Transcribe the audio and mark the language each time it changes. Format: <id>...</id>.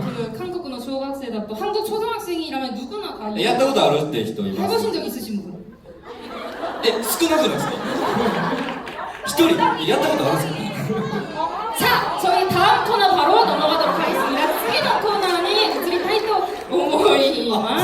<ko>그 한국의</ko> <ja>小学生だと</ja> <ko>한국 초등학생이라면 누구나 다</ko> <ja>やったことあるって人います</ja> <ko>해보신 적 있으신 분?</ko> <ja>少なくないですか一人やったことあるんですか</ja> <ko>자, 저희 다음 코너 바로 넘어가도록 하겠습니다.</ko> <ja>次のコーナーに移りたいと思います。</ja>